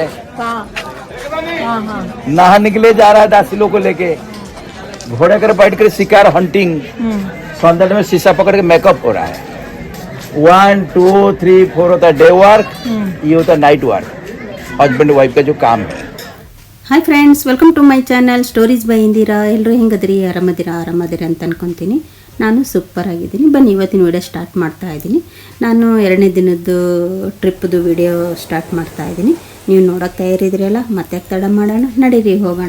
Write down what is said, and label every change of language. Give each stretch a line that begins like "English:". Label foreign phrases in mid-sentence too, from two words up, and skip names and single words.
Hindi: हाँ हाँ हाँ नहाने के लिए जा रहा है दासिलों को लेके। घोड़े कर बैठ कर शिकार हंटिंग, सौंदर्य में शीशा पकड़ के मेकअप हो रहा है। 1 2 3 4 होता है
English: day work,
Hindi: ये होता है
English: night work, husband wife
Hindi: का जो काम है।
English: Hi friends, welcome to my channel Stories by Indira.
Kannada: ಎಲ್ಲರೂ ಹೆಂಗದ್ರಿ? ಆರಾಮದಿರಿ ಅಂತ ಅನ್ಕೊತೀನಿ. ನಾನು ಸೂಪರ್ ಆಗಿದ್ದೀನಿ. ಬನ್ನಿ ಇವತ್ತಿನ
English: video start
Kannada: ಮಾಡ್ತಾ ಇದ್ದೀನಿ. ನಾನು 2ನೇ ದಿನದ್ದು ಟ್ರಿಪ್ದು
English: video start
Kannada: ಮಾಡ್ತಾ ಇದ್ದೀನಿ. ನೀವು ನೋಡೋಕ್ಕೆ ತಯಾರಿದ್ರಲ್ಲ, ಮತ್ತೆ ತಡ ಮಾಡೋಣ, ನಡೀರಿ ಹೋಗೋಣ.